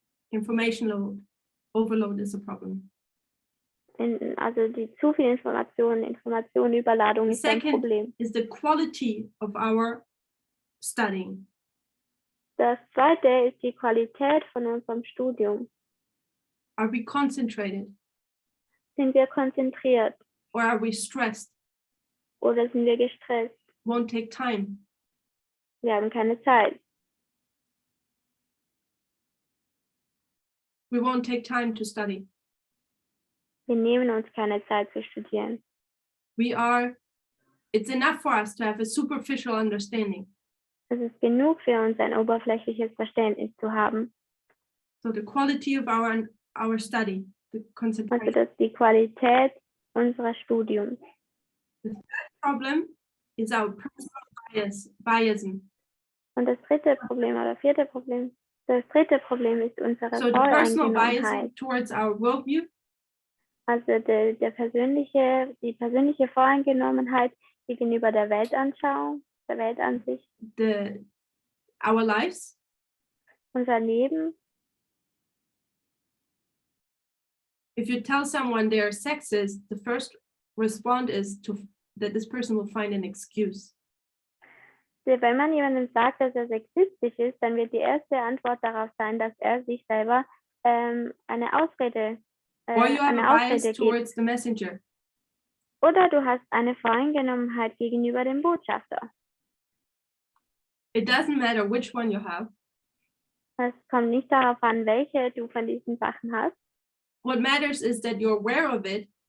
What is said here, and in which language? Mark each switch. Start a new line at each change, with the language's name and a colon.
English: Information overload is a problem.
German: Also die zu viel Informationenüberladung ist ein
English: Second
German: Problem.
English: is the quality of our studying.
German: Das zweite ist die Qualität von unserem Studium.
English: Are we concentrated
German: Sind wir konzentriert
English: or are we stressed?
German: oder sind wir gestresst?
English: Won't take time.
German: Wir haben keine Zeit.
English: We won't take time to study.
German: Wir nehmen uns keine Zeit zu studieren.
English: It's enough for us to have a superficial understanding.
German: Es ist genug für uns, ein oberflächliches Verständnis zu haben.
English: So the quality of our study, the
German: Also
English: concentration.
German: das ist die Qualität unseres Studiums.
English: Problem is our personal biasm.
German: Und das dritte Problem oder vierte Problem, das dritte Problem ist unsere
English: So the personal
German: Voreingenommenheit.
English: bias towards our worldview,
German: Also die persönliche Voreingenommenheit gegenüber der Weltanschauung, der Weltansicht,
English: our lives,
German: unser Leben.
English: if you tell someone they are sexist, the first response is that this person will find an excuse.
German: Wenn man jemandem sagt, dass er sexistisch ist, dann wird die erste Antwort darauf sein, dass er sich selber eine Ausrede
English: Or you have a bias
German: gibt.
English: towards the messenger.
German: Oder du hast eine Voreingenommenheit gegenüber dem Botschafter.
English: It doesn't matter which one you have.
German: Es kommt nicht darauf an, welche du von diesen Sachen hast.
English: What matters is that you're aware of it.